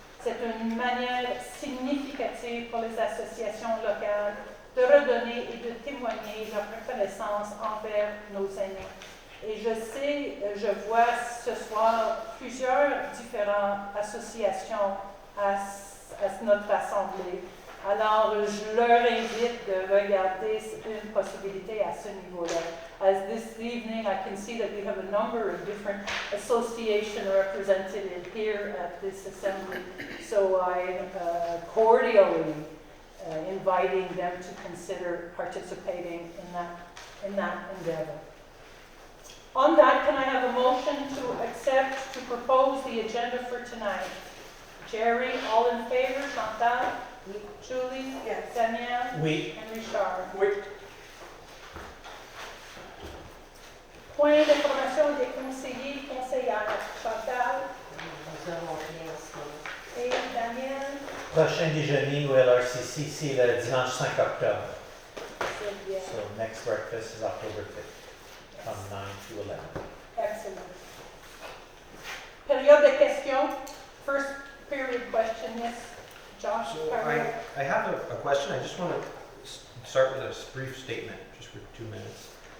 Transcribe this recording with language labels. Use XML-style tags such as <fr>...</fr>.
<fr>C'est une manière significative pour les associations locales de redonner et de témoigner leur reconnaissance envers nos aînés. Et je vois ce soir plusieurs différentes associations à notre assemblée. Alors, je leur invite de regarder une possibilité à ce niveau-là.</fr> <en>As this evening, I can see that we have a number of different associations represented here at this assembly. So I'm cordially inviting them to consider participating in that endeavor. On that, can I have a motion to accept, to propose the agenda for tonight? Jerry, all in favor? Chantal? Oui. Julie? Yes. Damien?</en> <fr>Oui.</fr> <en>And Richard?</en> <fr>Oui. Point d'information des conseillers et conseillères. Chantal? Nous avons rien en ce moment. Et Damien? Prochain déjeuner au LRCC, c'est le dimanche 5 octobre. C'est bien.</fr> <en>So next breakfast is October 5th, from 9 to 11.</en> <fr>Excellent. Période de questions.</fr> <en>First period question, yes. Josh? So I have a question. I just want to start with a brief statement, just for 2 minutes.</en>